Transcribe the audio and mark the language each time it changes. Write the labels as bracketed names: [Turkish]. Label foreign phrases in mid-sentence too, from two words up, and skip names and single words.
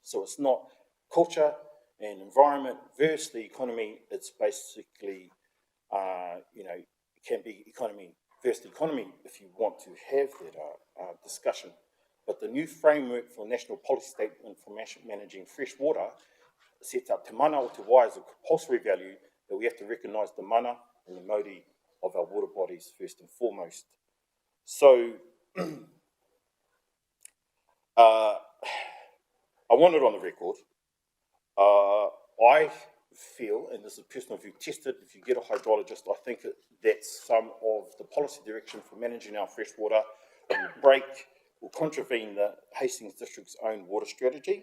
[English] So it's not culture and environment versus the economy, it's basically, it can be economy versus the economy if you want to have that discussion. But the new framework for national policy statement for managing fresh water sets up [Māori] te mana o te wai [English] as a compulsory value that we have to recognise the mana and the mauri of our water bodies first and foremost. So, I want it on the record. I feel, and this is a personal view, tested, if you get a hydrologist, I think that some of the policy direction for managing our fresh water will contravene the Hastings District's own water strategy.